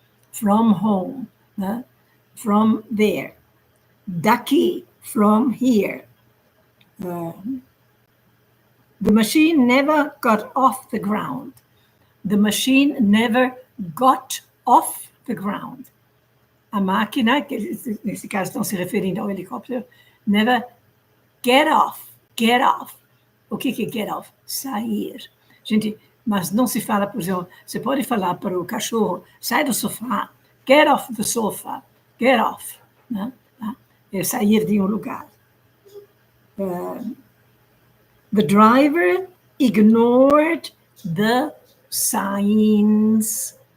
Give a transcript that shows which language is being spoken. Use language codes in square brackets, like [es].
[en] From home, né? From there. [pt] Daqui, [en] from here. The machine never got off the ground. The machine never got off the ground. [pt] A máquina, que nesse caso estão se referindo ao helicóptero, [en] never get off. [pt] O que é get off? Sair. Gente, mas não se fala, por exemplo, você pode falar para o cachorro, sai do sofá, [en] get off the sofa, get off. [pt] Né? É sair de um lugar. [en] The driver ignored the signs.